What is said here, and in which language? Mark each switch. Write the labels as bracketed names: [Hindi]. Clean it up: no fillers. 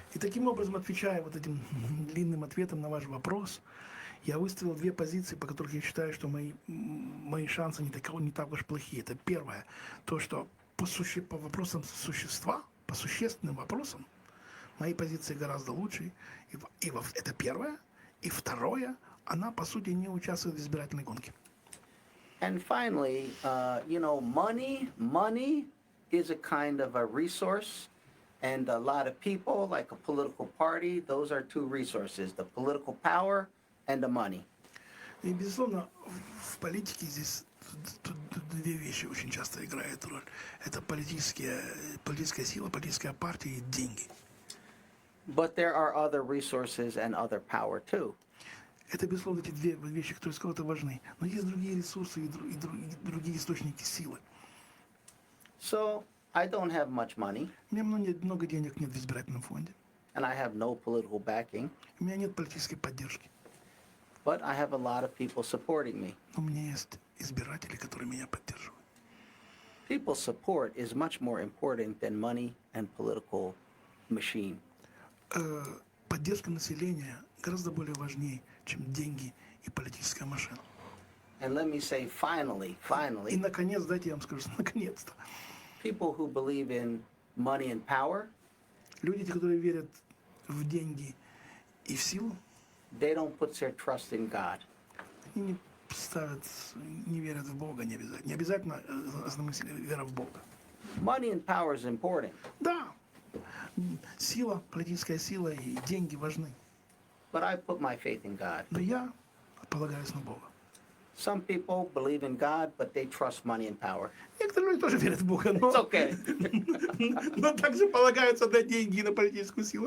[Russian] И таким образом, отвечая вот этим длинным ответом на ваш вопрос, я выставил две позиции, по которых я считаю, что мои шансы не так уж плохие. Это первое, то, что по вопросам существа, по существенным вопросам, мои позиции гораздо лучше. Это первое. И второе, она, по сути, не участвует в избирательной гонке. [English] And finally, money is a kind of a resource, and a lot of people, like a political party, those are two resources, the political power and the money. [Russian] И, безусловно, в политике здесь тут две вещи очень часто играют роль. Это политическая сила, политическая партия и деньги. [English] But there are other resources and other power too. [Russian] Это, безусловно, эти две вещи, которые сказал, это важны. Но есть другие ресурсы и другие источники силы. [English] So I don't have much money, [Russian] У меня много денег нет в избирательном фонде. [English] and I have no political backing, [Russian] У меня нет политической поддержки. [English] but I have a lot of people supporting me. [Russian] Но у меня есть избиратели, которые меня поддерживают. [English] People's support is much more important than money and political machine. [Russian] Поддержка населения гораздо более важнее, чем деньги и политическая машина. [English] And let me say, [Russian] И, [English] finally, [Russian] наконец, дайте я вам скажу, наконец-то. [English] people who believe in money and power, [Russian] Люди, те, которые верят в деньги и в силу, [English] they don't put their trust in God. [Russian] они не верят в Бога, не обязательно. Не обязательно основная вера в Бога. [English] Money and power is important, [Russian] Да, сила, политическая сила и деньги важны. [English] but I put my faith in God. [Russian] Но я полагаюсь на Бога. [English] Some people believe in God, but they trust money and power. [Russian] Некоторые люди тоже верят в Бога, но, [English] It's okay. [Russian] но также полагаются на деньги и на политическую силу.